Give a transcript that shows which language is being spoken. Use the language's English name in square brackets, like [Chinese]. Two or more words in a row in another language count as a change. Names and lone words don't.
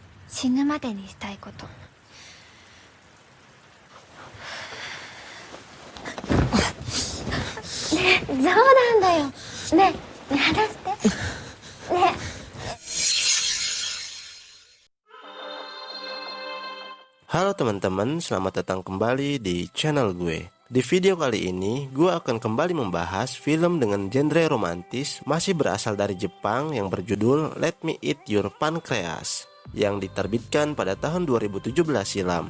[Japanese] 死ぬまでにしたいこと。ねえ、冗談だよ。ねえ、話して。ねえ。 [Indonesian] Halo teman-teman, selamat datang kembali di channel gue. Di video kali ini, gue akan kembali membahas film dengan genre romantis masih berasal dari Jepang yang berjudul Let Me Eat Your Pancreas yang diterbitkan pada tahun 2017 silam.